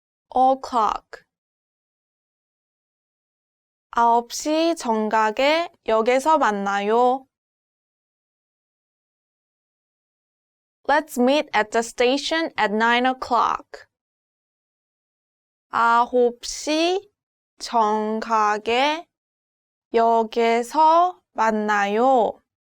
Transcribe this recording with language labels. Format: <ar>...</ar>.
<ko>o'clock 9시 정각에 역에서 만나요.</ko> <en>Let's meet at the station at 9 o'clock.</en> <ko>9시 정각에 역에서 만나요.</ko>